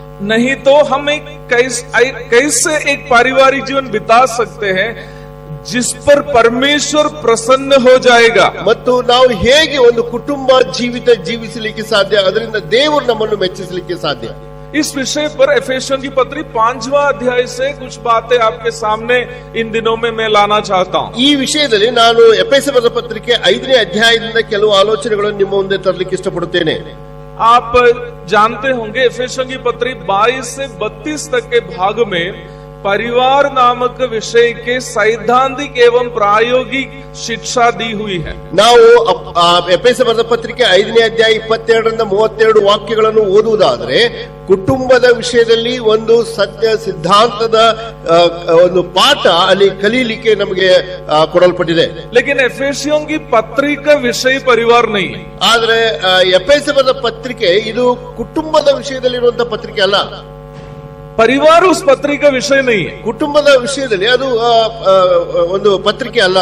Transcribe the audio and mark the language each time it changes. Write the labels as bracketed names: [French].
[Hindi] नहीं तो हम कैसे एक पारिवारिक जीवन बिता सकते हैं जिस पर परमेश्वर प्रसन्न हो जाएगा. [Kannada] ಮತ್ತು ನಾವು ಹೇಗೆ ಒಂದು ಕುಟುಂಬ ಜೀವಿತ ಜೀವಿಸಲಿಕ್ಕೆ ಸಾಧ್ಯ, ಅದರಿಂದ ದೇವರು ನಮ್ಮನ್ನು ಮೆಚ್ಚಿಸಲಿಕ್ಕೆ ಸಾಧ್ಯ. [Hindi] इस विषय पर एफेसियों की पत्री 5वां अध्याय से कुछ बातें आपके सामने इन दिनों में मैं लाना चाहता हूँ. [Kannada] ಈ ವಿಷಯದಲ್ಲಿ ನಾನು ಎಫೆಸದ ಪತ್ರಿಕೆ 5ನೇ ಅಧ್ಯಾಯದಿಂದ ಕೆಲವು ಆಲೋಚನೆಗಳನ್ನು ನಿಮ್ಮ ಮುಂದೆ ತರಲಿಕ್ಕೆ ಇಷ್ಟಪಡುತ್ತೇನೆ. [Hindi] आप जानते होंगे एफेसियों की पत्री 22 से 32 तक के भाग में परिवार नामक विषय के सैद्धांतिक एवं प्रायोगिक शिक्षा दी हुई है. [Kannada] ನಾವು ಎಫೆಸದ ಪತ್ರಿಕೆ 5ನೇ ಅಧ್ಯಾಯ 22ರಿಂದ 32 ವಾಕ್ಯಗಳನ್ನು ಓದುವುದಾದರೆ ಕುಟುಂಬದ ವಿಷಯದಲ್ಲಿ ಒಂದು ಸತ್ಯ ಸಿದ್ಧಾಂತದ ಒಂದು ಪಾಠ ಅಲ್ಲಿ ಕಲಿಯಲಿಕ್ಕೆ ನಮಗೆ ಕೊಡಲ್ಪಟ್ಟಿದೆ. [Hindi] लेकिन एफेसियों की पत्री का विषय परिवार नहीं है. [Kannada] ಆದ್ರೆ ಎಫೆಸದ ಪತ್ರಿಕೆ ಇದು ಕುಟುಂಬದ ವಿಷಯದಲ್ಲಿರುವಂತಹ ಪತ್ರಿಕೆ ಅಲ್ಲ. [Hindi] परिवार उस पत्री का विषय नहीं है. [Kannada] ಕುಟುಂಬದ ವಿಷಯದಲ್ಲಿ ಅದು ಒಂದು ಪತ್ರಿಕೆ ಅಲ್ಲ.